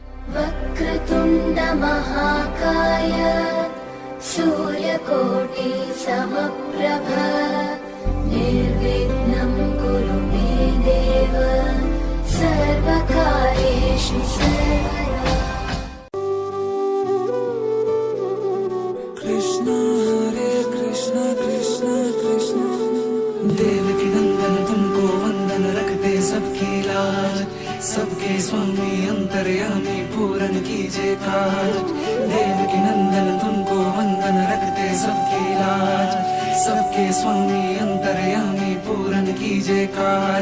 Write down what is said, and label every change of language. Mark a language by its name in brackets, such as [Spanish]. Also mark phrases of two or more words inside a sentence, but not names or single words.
[Sanskrit] वक्रतुण्ड महाकाय सूर्यकोटि समप्रभ निर्विघ्नं कुरु मे देव सर्वकार्येषु सर्वदा। [Hindi] कृष्ण हरे कृष्ण कृष्ण कृष्ण देवकी नंदन तुमको वंदन रखते सबकी लाज सबके स्वामी अंतर्यामी पूरन कीजिए काज। देवकी नंदन तुमको वंदन रखते सबकी लाज सबके स्वामी अंतर्यामी पूरन कीजिए काज।